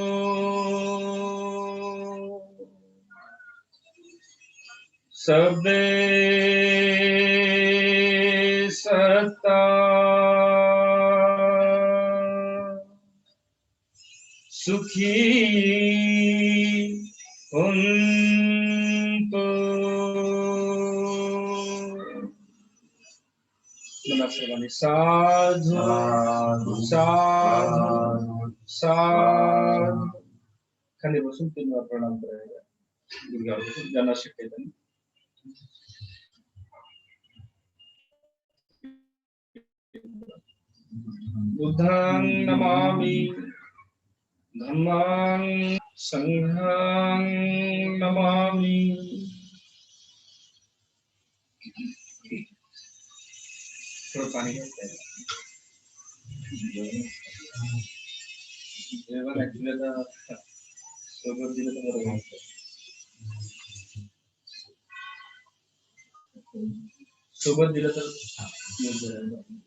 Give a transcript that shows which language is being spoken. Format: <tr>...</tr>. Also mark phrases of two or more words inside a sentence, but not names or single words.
<pi>सबे सत्ता सुखी होंतो.</pi> <mr>मला सर्वांनी</mr> <pi>साधू साधू साधू</pi> <mr>खाली बसून 3 वेळा प्रणाम करायचा. गुडघ्यावर बसून ज्यांना शक्य आहे त्यांनी.</mr> <pi>बुद्धं नमामि धम्मं संघं नमामि.</pi> <mr>थोडं पाणी घ्यायचं. जेवण ऍक्च्युली आता सोबत दिलं तर बरं होतं. सोबत दिलं तर योग्य राहील.</mr>